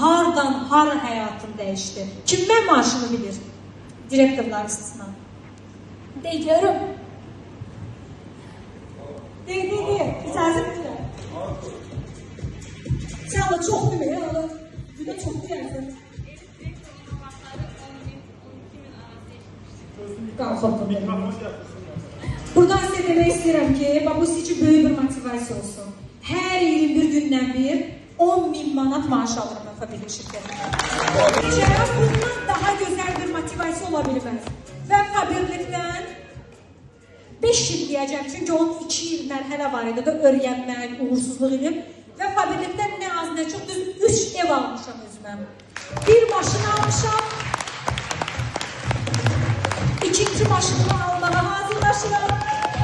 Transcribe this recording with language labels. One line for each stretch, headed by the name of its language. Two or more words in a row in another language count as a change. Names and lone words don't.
Azerbaijani: hardan hara həyatım dəyişdi. Kim mən maaşını bilir? Direktorlar istisna. De görüm. De. İcazə verirəm. Sən Allah çox demə ya. Bir də çox deyərsən.
Turkish: Buradan size demek istedim ki, bu sizin için böyük bir motivasyon olsun. Her 21 günden bir 10.000 manat maaş alırım ben fabrika şirketinde. Bundan daha güzel bir motivasyon olabilir. Ben fabrikten 5 yıl diyeceğim çünkü onun 2 yıl merhale var idi da öğrenmek,
Azerbaijani: uğursuzluq edib.
Turkish: Ve fabrikten ne az ne çok düz 3 ev
Azerbaijani: almışam özümə. Bir maşın almışam. İkinci maşını almağa hazırlaşıram.